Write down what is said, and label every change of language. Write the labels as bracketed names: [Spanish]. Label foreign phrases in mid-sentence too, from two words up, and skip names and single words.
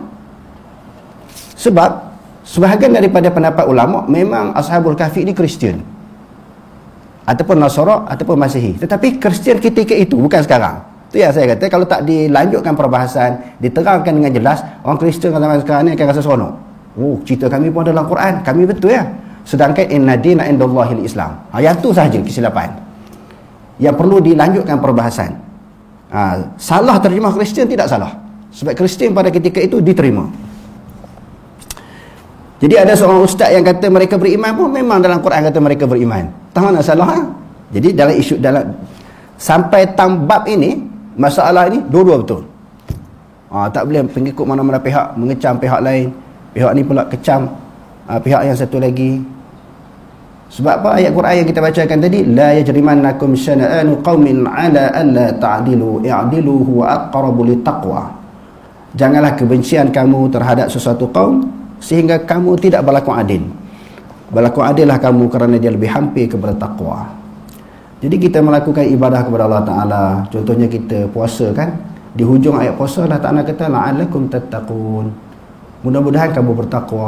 [Malay] Sebab sebahagian daripada pendapat ulama memang Ashabul Kahfi ini Kristian ataupun Nasara ataupun Masihi, tetapi Kristian ketika itu, bukan sekarang. Itu yang saya kata, kalau tak dilanjutkan perbahasan, diterangkan dengan jelas, orang Kristian zaman sekarang ni akan rasa seronok. Oh, cerita kami pun dalam Quran, kami betul ya. [Arabic] سيدڠکن إن الدين عند الله الإسلام. [Malay] Yang tu sahaja kesilapan yang perlu dilanjutkan perbahasan. Salah terjemah Kristian tidak salah, sebab Kristian pada ketika itu diterima. Jadi ada seorang ustaz yang kata mereka beriman pun memang dalam Quran kata mereka beriman. Tak mana salah. Jadi dalam isu, dalam sampai tambab ini, masalah ini dua-dua betul. Tak boleh pengikut mana-mana pihak mengecam pihak lain, pihak ni pula kecam pihak yang satu lagi. Sebab apa? Ayat Quran yang kita bacakan tadi, [Arabic] لا يجرمنكم شنآن قوم على ألا تعدلوا اعدلوا هو أقرب للتقوى. [Malay] Janganlah kebencian kamu terhadap sesuatu kaum sehingga kamu tidak berlaku adil. Berlaku adillah kamu kerana dia lebih hampir kepada takwa. Jadi kita melakukan ibadah kepada Allah Ta'ala, contohnya kita puasa kan, di hujung ayat puasa Allah Ta'ala kata [Arabic] لعلكم تتقون, [Malay] mudah-mudahan kamu bertakwa.